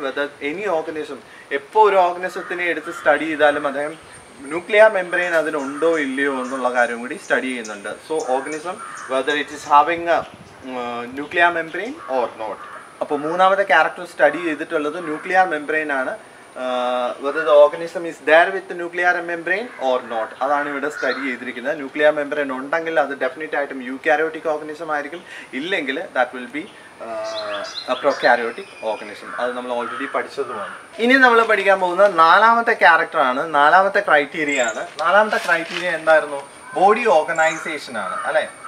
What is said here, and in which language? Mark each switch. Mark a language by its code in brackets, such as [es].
[en] whether any organism, [ml] എപ്പോൾ ഒരു ഓർഗനിസത്തിനെ എടുത്ത് സ്റ്റഡി ചെയ്താലും അദ്ദേഹം ന്യൂക്ലിയർ മെംബ്രെയിൻ അതിനുണ്ടോ ഇല്ലയോ എന്നുള്ള കാര്യം കൂടി സ്റ്റഡി ചെയ്യുന്നുണ്ട്. [en] So organism whether it is having nuclear membrane or not. [ml] അപ്പോൾ മൂന്നാമത്തെ ക്യാരക്ടർ സ്റ്റഡി ചെയ്തിട്ടുള്ളത് ന്യൂക്ലിയർ മെംബ്രെയിൻ ആണ്. [en] whether the organism is there with the nuclear membrane or not. [ml] അതാണ് ഇവിടെ സ്റ്റഡി ചെയ്തിരിക്കുന്നത്. ന്യൂക്ലിയർ മെംബ്രെയിൻ ഉണ്ടെങ്കിൽ അത് ഡെഫിനറ്റ് ആയിട്ടും യൂകാരിയോട്ടിക് ഓർഗനിസം ആയിരിക്കും. ഇല്ലെങ്കിൽ [en] That will be prokaryotic organism. [ml] അത് നമ്മൾ ഓൾറെഡി പഠിച്ചതുമാണ്. ഇനി നമ്മൾ പഠിക്കാൻ പോകുന്ന നാലാമത്തെ ക്യാരക്ടറാണ്, നാലാമത്തെ ക്രൈറ്റീരിയ ആണ്. നാലാമത്തെ ക്രൈറ്റീരിയ എന്തായിരുന്നു? ബോഡി ഓർഗനൈസേഷൻ ആണ് അല്ലേ.